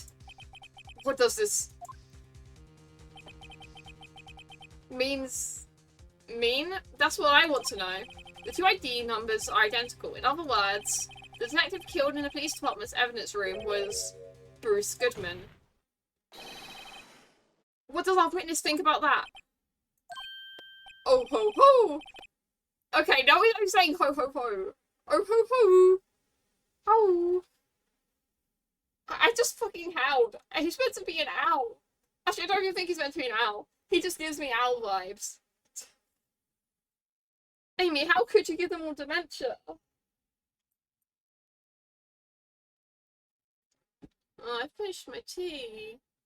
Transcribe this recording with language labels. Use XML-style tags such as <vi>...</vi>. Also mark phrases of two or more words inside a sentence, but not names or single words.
<en>What does this mean? That's what I want to know. The two ID numbers are identical. In other words, the detective killed in the police department's evidence room was Bruce Goodman. What does our witness think about that? Oh ho ho! Okay, now I'm saying ho ho ho. Oh ho ho! Ho! I just fucking howled. He's meant to be an owl. Actually, I don't even think he's meant to be an owl. He just gives me owl vibes. Amy, how could you give them all dementia? Oh, I finished my tea.</en>